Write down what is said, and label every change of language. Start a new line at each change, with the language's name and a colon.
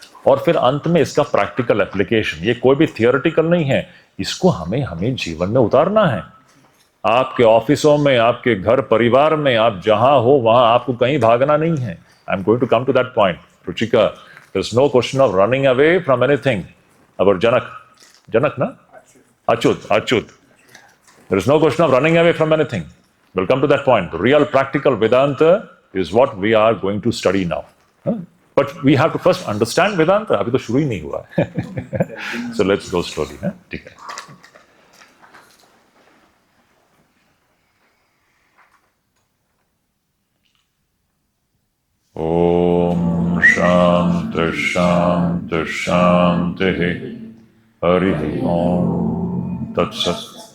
Hindi: और फिर अंत में इसका प्रैक्टिकल एप्लीकेशन, ये कोई भी थियोरेटिकल नहीं है, इसको हमें जीवन में उतारना है. आपके ऑफिसों में, आपके घर परिवार में, आप जहां हो वहां आपको कहीं भागना नहीं है.
English: I am going to come to that point. Ruchika, there is no question of running away from anything. अबर जनक ना, Achyut, there is no question of running away from anything. We'll come to that point. The real practical Vedanta is what we are going to study now. But we have to first understand Vedanta.
Hindi: अभी तो शुरू ही नहीं हुआ है.
English: So let's go slowly.
Hindi: ठीक है.
Sanskrit: ओम शांति शांति शांति. हरि ओम तत्सत्.